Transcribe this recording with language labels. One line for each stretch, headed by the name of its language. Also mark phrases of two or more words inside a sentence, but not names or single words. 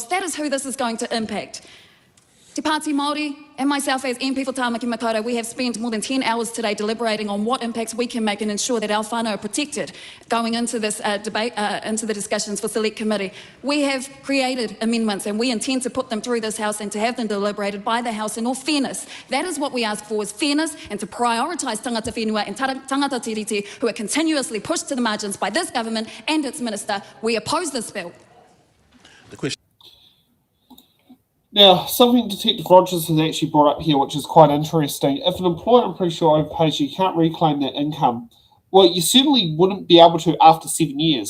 English: That is who this is going to impact. Te Pāti Māori and myself as MP for Tāmaki Makaurau, we have spent more than 10 hours today deliberating on what impacts we can make and ensure that our whānau are protected going into this debate, into the discussions for Select Committee. We have created amendments and we intend to put them through this House and to have them deliberated by the House in all fairness. That is what we ask for, is fairness and to prioritise
Māori: tangata whenua
English: and
Māori: tangata tiriti
English: who are continuously pushed to the margins by this government and its Minister. We oppose this bill. The question. Now, something Detective Rogers has actually brought up here, which is quite interesting. If an employer, I'm pretty sure, overpays you, can't reclaim that income. Well, you certainly wouldn't be able to after 7 years.